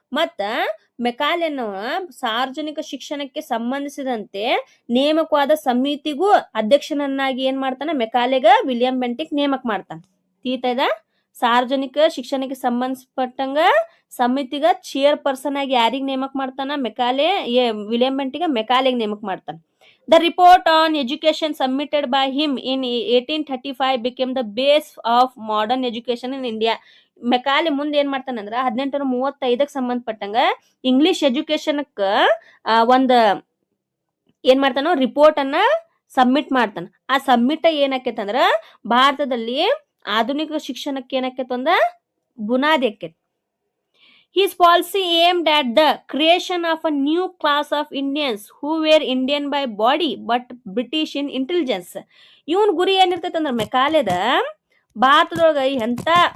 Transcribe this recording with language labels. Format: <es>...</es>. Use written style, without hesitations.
<kn>ಮತ್ತ ಮೆಕಾಲೆನ ಸಾರ್ವಜನಿಕ ಶಿಕ್ಷಣಕ್ಕೆ ಸಂಬಂಧಿಸಿದಂತೆ ನೇಮಕವಾದ ಸಮಿತಿಗೂ ಅಧ್ಯಕ್ಷನನ್ನಾಗಿ ಏನ್ ಮಾಡ್ತಾನ, ಮೆಕಾಲೆಗ ವಿಲಿಯಂ ಬೆಂಟಿಕ್ ನೇಮಕ ಮಾಡ್ತಾನ. ತೀತದ ಸಾರ್ವಜನಿಕ ಶಿಕ್ಷಣಕ್ಕೆ ಸಂಬಂಧಪಟ್ಟಂಗ ಸಮಿತಿಗ ಚೇರ್ ಪರ್ಸನ್ ಆಗಿ ಯಾರಿಗ್ ನೇಮಕ ಮಾಡ್ತಾನ, ವಿಲಿಯಂ ಬೆಂಟಿಕ್ ಮೆಕಾಲೆಗೆ ನೇಮಕ ಮಾಡ್ತಾನ.</kn> <en>The report on education submitted by him in 1835 became the base of modern education in India.</en> <kn>Macaulay ಮುಂದೆ ಏನ್ ಮಾಡ್ತಾನಂದ್ರ 1835ಕ್ಕೆ ಸಂಬಂಧಪಟ್ಟಂಗ ಇಂಗ್ಲಿಷ್ ಎಜುಕೇಶನ್ಕ ಒಂದ್ ಏನ್ ಮಾಡ್ತಾನೋ ರಿಪೋರ್ಟ್ ಅನ್ನ ಸಬ್ಮಿಟ್ ಮಾಡ್ತಾನ. ಆ ಸಬ್ಮಿಟ್ ಏನಾಕೇತಂದ್ರ ಭಾರತದಲ್ಲಿ ಆಧುನಿಕ ಶಿಕ್ಷಣಕ್ಕೆ ಏನಾಕೇತ ಒಂದ ಬುನಾದಿ ಆಕೇತಿ.</kn> <en>His policy aimed at the creation of a new class of Indians who were Indian by body but British in intelligence.</en> <kn>ಇವನ್ ಗುರಿ ಏನಿರ್ತೈತೆ ಅಂದ್ರೆ ಮೆಕಾಲೆದ ಭಾರತದೊಳಗ ಎಂತ</kn>